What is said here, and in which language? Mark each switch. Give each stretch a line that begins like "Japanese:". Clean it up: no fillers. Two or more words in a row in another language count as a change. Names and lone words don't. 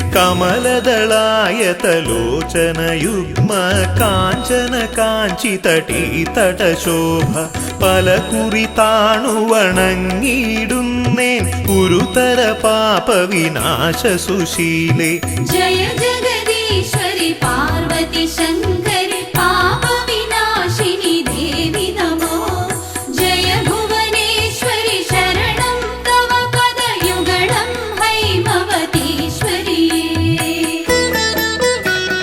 Malayalam: കമലദളായതലോചനയുഗ്മ കാഞ്ചന കാഞ്ചിതടീതടശോഭ പലകുറി താണുവണങ്ങിയിടുന്നേൻ ഗുരുതര പാപവിനാശ സുശീലേ
Sanskrit: जय जगदीश्वरि पार्वती शङ्करि पापविनाशिनि देवि नमो जय भुवनेश्वरि शरणं तव पदयुगलं हैमवतीश्वरिये